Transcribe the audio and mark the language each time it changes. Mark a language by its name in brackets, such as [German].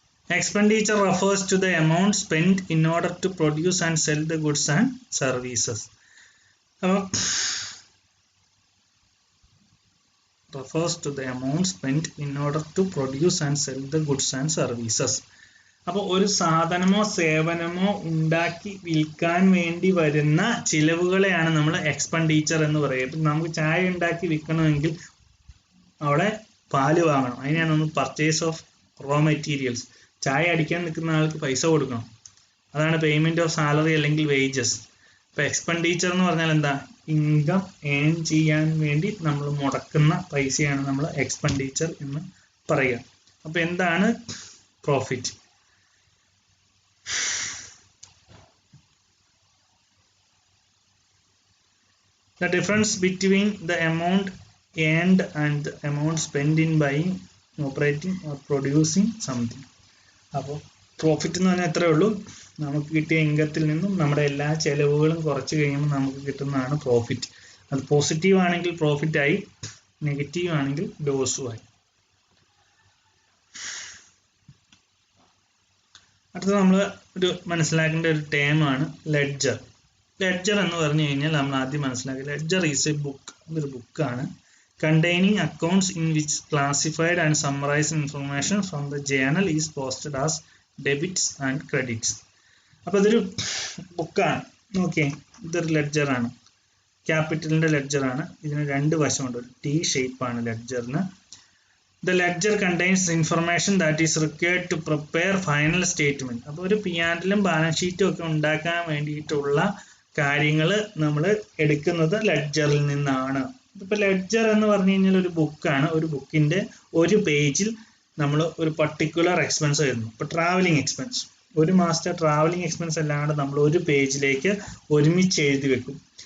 [English] Expenditure refers to the amount spent in order to produce and sell the goods and services. Refers to the amount spent in order to produce and sell the goods and services. [Malayalam] അപ്പോൾ ഒരു സാധനമോ സേവനമോ ഉണ്ടാക്കി വിൽക്കാൻ വേണ്ടി വരുന്ന ചിലവുകളെയാണ് നമ്മൾ expenditure എന്ന് പറയുക. ഇപ്പം നമുക്ക് ചായ ഉണ്ടാക്കി വിൽക്കണമെങ്കിൽ അവിടെ പാല് വാങ്ങണം, അതിനാണ് നമ്മൾ പർച്ചേസ് ഓഫ് റോ മെറ്റീരിയൽസ്. ചായ അടിക്കാൻ നിൽക്കുന്ന ആൾക്ക് പൈസ കൊടുക്കണം, അതാണ് പേയ്മെന്റ് ഓഫ് സാലറി അല്ലെങ്കിൽ വേജസ്. ഇപ്പം എക്സ്പെൻഡിച്ചർ എന്ന് പറഞ്ഞാൽ എന്താ, ഇൻകം ഏൺ ചെയ്യാൻ വേണ്ടി നമ്മൾ മുടക്കുന്ന പൈസയാണ് നമ്മൾ എക്സ്പെൻഡിച്ചർ എന്ന് പറയുക. അപ്പം എന്താണ് profit? [English] The difference between the amount earned and the amount spent in buying, operating or producing something. [Malayalam] അപ്പോൾ പ്രോഫിറ്റ് എന്ന് പറഞ്ഞാൽ എത്രയേ ഉള്ളൂ, നമുക്ക് കിട്ടിയ ഇൻകത്തിൽ നിന്നും നമ്മുടെ എല്ലാ ചെലവുകളും കുറച്ച് കഴിയുമ്പോൾ നമുക്ക് കിട്ടുന്നതാണ് പ്രോഫിറ്റ്. അത് പോസിറ്റീവ് ആണെങ്കിൽ പ്രോഫിറ്റായി, നെഗറ്റീവ് ആണെങ്കിൽ ലോസുമായി. അടുത്തത് നമ്മൾ മനസ്സിലാക്കേണ്ട ഒരു ടേമാണ് ലെഡ്ജർ. ലെഡ്ജർ എന്ന് പറഞ്ഞു കഴിഞ്ഞാൽ നമ്മൾ ആദ്യം മനസ്സിലാക്കുക, [English] ledger is a book, [Malayalam] ഇതൊരു ബുക്കാണ്, [English] containing accounts in which classified and summarized information from the journal is posted as debits and credits. [Malayalam] അപ്പോൾ ഇതൊരു ബുക്കാണ്. ഓക്കെ, ഇതൊരു ലെഡ്ജറാണ്, ക്യാപിറ്റലിന്റെ ലെഡ്ജറാണ്. ഇതിന് രണ്ട് വശമുണ്ട്, ഒരു ടി ഷേപ്പാണ് ലെഡ്ജറിന്. [English] The ledger contains information that is required to prepare final statement. [Malayalam] അപ്പോൾ ഒരു P&L ബാലൻസ് ഷീറ്റും ഒക്കെ ഉണ്ടാക്കാൻ വേണ്ടിയിട്ടുള്ള കാര്യങ്ങൾ നമ്മൾ എടുക്കുന്നത് ലെഡ്ജറിൽ നിന്നാണ്. ഇപ്പോൾ ലെഡ്ജർ എന്ന് പറഞ്ഞു കഴിഞ്ഞാൽ ഒരു ബുക്കാണ്. ഒരു ബുക്കിന്റെ ഒരു പേജിൽ നമ്മൾ ഒരു പർട്ടിക്കുലർ എക്സ്പെൻസ് എഴുതുന്നു. ഇപ്പോൾ ട്രാവലിംഗ് എക്സ്പെൻസ്, ഒരു മാസത്തെ ട്രാവലിംഗ് എക്സ്പെൻസ് അല്ലാണ്ട് നമ്മൾ ഒരു പേജിലേക്ക് ഒരുമിച്ച് എഴുതി വെക്കും.